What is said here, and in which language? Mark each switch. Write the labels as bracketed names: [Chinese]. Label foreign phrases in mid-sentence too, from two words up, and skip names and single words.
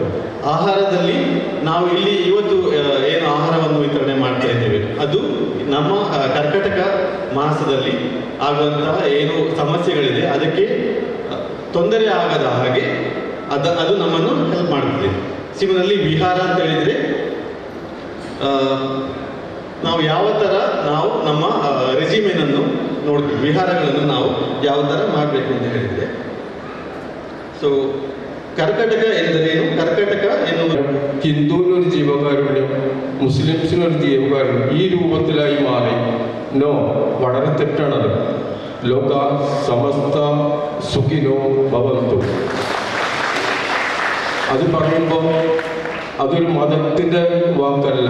[Kannada] ಆಹಾರದಲ್ಲಿ ನಾವು ಇಲ್ಲಿ ಇವತ್ತು ಏನು ಆಹಾರವನ್ನು ವಿತರಣೆ ಮಾಡ್ತಾ ಇದ್ದೇವೆ ಅದು ನಮ್ಮ ಕರ್ಕಟಕ ಮಾಸದಲ್ಲಿ ಆಗುವಂತಹ ಏನು ಸಮಸ್ಯೆಗಳಿದೆ ಅದಕ್ಕೆ ತೊಂದರೆ ಆಗದ ಹಾಗೆ ಅದು ನಮ್ಮನ್ನು ಹೆಲ್ಪ್ ಮಾಡ್ತದೆ. ಸಿಮನಲ್ಲಿ ವಿಹಾರ ಅಂತ ಹೇಳಿದರೆ ನಾವು ಯಾವ ಥರ ನಾವು ನಮ್ಮ ರೆಜಿಮೆನನ್ನು ನೋಡ್ತೀವಿ, ವಿಹಾರಗಳನ್ನು ನಾವು ಯಾವ ಥರ ಮಾಡಬೇಕು ಅಂತ ಹೇಳಿದರೆ. [Malayalam] ಸೊ കർക്കടക എന്തിനു കർക്കടക എന്നുള്ളത് ഹിന്ദുവിനൊരു ജീവകാരുണ്യം, മുസ്ലിംസിനൊരു ജീവകാരുണ്യം ഈ രൂപത്തിലായി മാറി. നോ, വളരെ തെറ്റാണത്. [Sanskrit] लोक समस्त सुखिनो भवन्तु. [Malayalam] അത് പറയുമ്പോൾ അതൊരു മതത്തിൻ്റെ വാക്കല്ല.